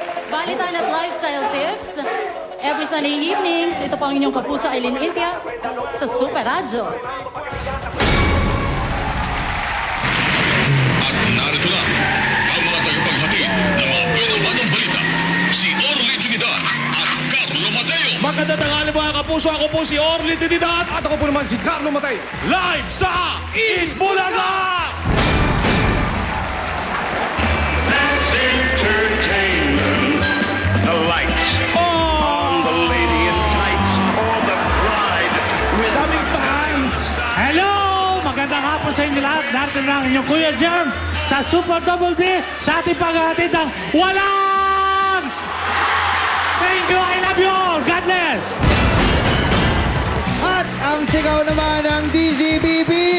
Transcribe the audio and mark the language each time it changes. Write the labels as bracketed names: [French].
[Filipino] Balitan at lifestyle tips. [English] Every Sunday evenings, [Filipino] ito po ang inyong kapuso, Eileen India, sa Super Radio. At narito na ang mga tagapaghatid ng mga binabanong balita. Si Orly Trinidad at Carlo Mateo. Magandang tanghali mga kapuso, ako po si Orly Trinidad. At ako po naman si Carlo Matay. Live sa Eat Bulaga! Entertainment. [English] The lights on the lady in tights or the bride with [Filipino] Daming fans! Hello! Magandang hapon sa inyo lahat. Narito na ang inyong Kuya Germs sa Super Double B sa ating paghahatid ng walang! [English] Thank you! I love you all! God bless! [Filipino] At ang sigaw naman ng DZBB.